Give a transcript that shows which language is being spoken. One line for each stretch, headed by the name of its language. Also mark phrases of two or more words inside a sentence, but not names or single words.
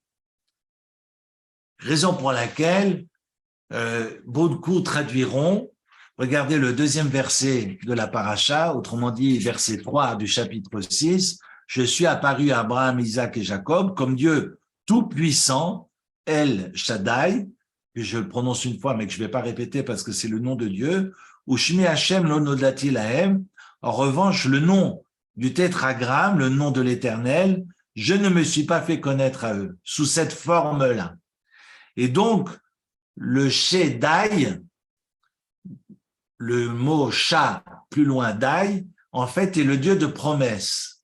French: Raison pour laquelle beaucoup traduiront, regardez le deuxième verset de la paracha, autrement dit verset 3 du chapitre 6, je suis apparu à Abraham, Isaac et Jacob comme Dieu tout-puissant, El Shaddai, que je le prononce une fois mais que je ne vais pas répéter parce que c'est le nom de Dieu, ou
Hebrew: שמי השם לא נודעתי להם,
French: en revanche le nom du tétragramme, le nom de l'Éternel, je ne me suis pas fait connaître à eux, sous cette forme-là. Et donc, le Shaddai, le mot Sha, plus loin Dai, en fait, est le Dieu de promesse.